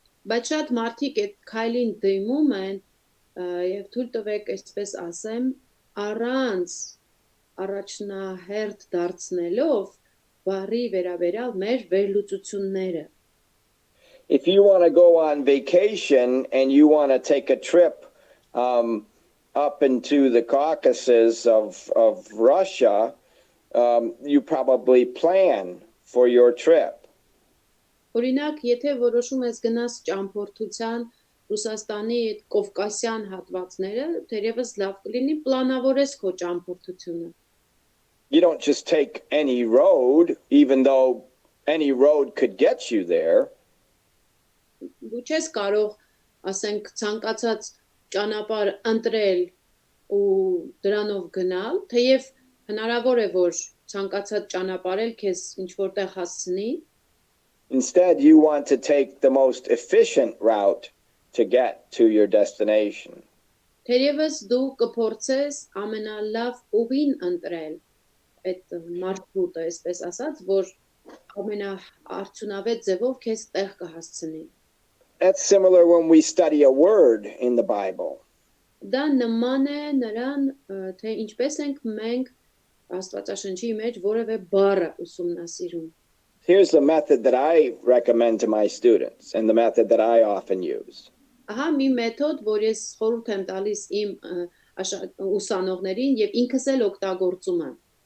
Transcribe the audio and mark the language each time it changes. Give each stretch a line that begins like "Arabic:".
Armenian: Բայց շատ մարդիկ այդ քայլին դիմում են եւ թույլ տվեք այսպես ասեմ առանց առաջնահերթ դարձնելով բառի վերաբերյալ մեր վերլուծությունները.
English: If you want to go on vacation and you want to take a trip up into the Caucasus of Russia, you probably plan for your trip.
Armenian: Օրինակ, եթե որոշում ես գնաս ճամփորդության Ռուսաստանի այդ Կովկասյան հատվածները, թերևս լավ կլինի պլանավորես քո ճամփորդությունը.
English: You don't just take any road, even though any road could get you there.
Armenian: Դու չես կարող, ասենք, ցանկացած ճանապարհ ընտրել ու դրանով գնալ, թեև հնարավոր է որ ցանկացած ճանապարհ էլ քեզ ինչ որտեղ հասցնի.
English: Instead, you want to take the most efficient route to get to your destination.
Armenian: Թերևս դու կփորձես ամենալավ ուղին ընտրել այդ մարշրուտը, այսպես ասած, որ ամենաարդյունավետ ձևով քեզ տեղ կհասցնի.
English: That's similar when we study a word in the Bible.
Armenian: Դա նման է նրան, թե ինչպես ենք մենք Աստվածաշնչի մեջ որևէ բառը ուսումնասիրում.
English: Here's the method that I recommend to my students and the method that I often use.
Armenian: Ահա մի մեթոդ, որ ես խորհուրդ եմ տալիս իմ ուսանողներին եւ ինքս էլ օգտագործում եմ.